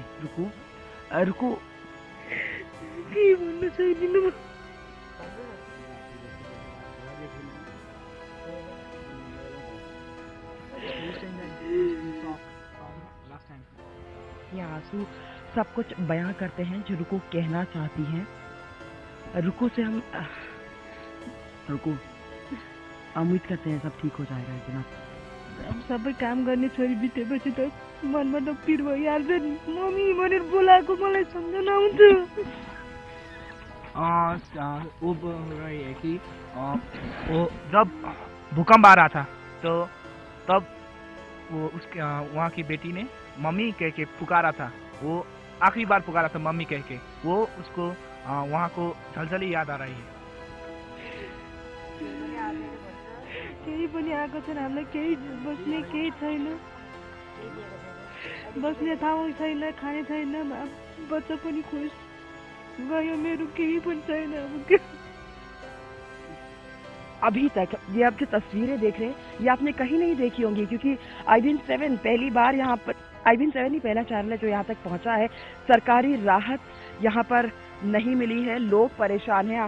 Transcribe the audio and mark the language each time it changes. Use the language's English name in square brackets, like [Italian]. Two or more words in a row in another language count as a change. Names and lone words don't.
[Hindi] रुकू ये आंसू सब कुछ बयां करते हैं जो रुकू कहना चाहती हैं। रुकू से हम उम्मीद करते हैं सब ठीक हो जाएगा। जनाब [Nepali] सबै काम गर्ने छोरी बितेपछि त मनमा त पिर भइहाल्छ नि। मम्मी भनेर बोलाएको मलाई सम्झना आउँछ। [Hindi] वो बोल रही है कि वो जब भूकंप आ रहा था तो तब वो उसके वहाँ की बेटी ने मम्मी कह के पुकारा था। वो आखिरी बार पुकारा था मम्मी कह के। वो उसको वहाँ को झलझली याद आ रही है। [Nepali] केही पनि आएको छैन, हामीलाई केही बस्ने केही छैन, बस्ने ठाउँ छैन, खाने छैन, बच्चा पनि खुस गयो, मेरो केही पनि छैन। [Hindi] अभी तक ये आप जो तस्वीरें देख रहे हैं ये आपने कहीं नहीं देखी होंगी, क्योंकि IBN 7 पहली बार यहाँ पर, IBN 7 ही पहला चैनल है जो यहाँ तक पहुँचा है। सरकारी राहत यहाँ पर नहीं मिली है, लोग परेशान हैं।